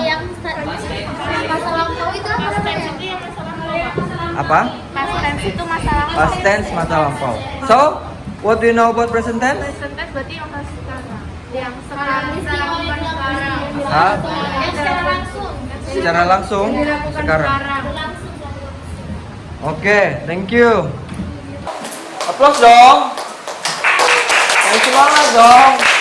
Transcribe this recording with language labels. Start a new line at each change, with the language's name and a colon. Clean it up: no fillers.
Indonesian: Yang masa lampau itu apa namanya? Apa? Past tense itu masa lampau. Past tense masa lampau.
English: So, what do you know about present tense?
Indonesian: Present tense berarti yang masa sekarang. Yang sekarang bisa lakukan sekarang. Hah? Yang secara langsung. Secara langsung Yang dilakukan sekarang. sekarang. Oke,
English: thank you. Applause
Indonesian: dong. Yang semangat dong.